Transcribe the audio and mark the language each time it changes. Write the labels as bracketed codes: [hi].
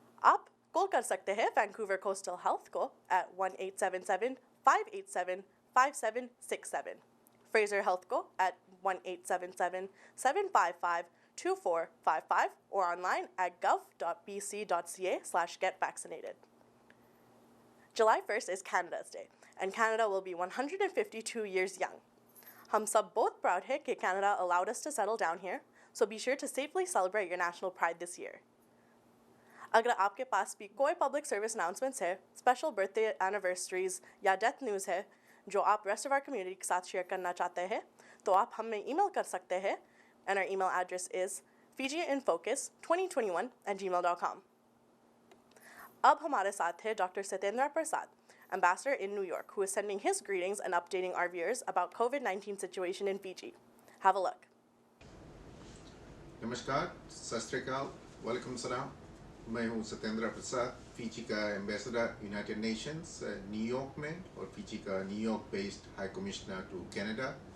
[hi] आप कॉल कर सकते हैं वैंकूवर कोस्टल हेल्थ को at 1-877-587-5767, फ्रेजर हेल्थ को at 1-877-755-2455 or online at gov.bc.ca/getvaccinated. [en] July 1st is Canada's Day, and Canada will be 152 years young. [hi] हम सब बहुत proud है कि [en] Canada allowed us to settle down here, so be sure to safely celebrate your national pride this year. [hi] अगर आपके पास भी कोई public service announcements है, स्पेशल बर्थडे एनिवर्सरीज या डेथ न्यूज़ है जो आप [en] rest of our community [hi] के साथ शेयर करना चाहते हैं, तो आप हमें ईमेल कर सकते हैं, [en] and our email address is [hi] fijiinfocus2021@gmail.com. अब हमारे साथ है [en] Doctor Satyendra Prasad, ambassador in New York, who is sending his greetings and updating our viewers about COVID-19 situation in Fiji. Have a look. [hi] नमस्कार, सत श्री अकाल, वालेकुम सलाम। मैं हूं सत्येंद्र प्रसाद, फीजी का एम्बेसडर यूनाइटेड नेशंस न्यूयॉर्क में, और फीजी का New York based high commissioner to Canada.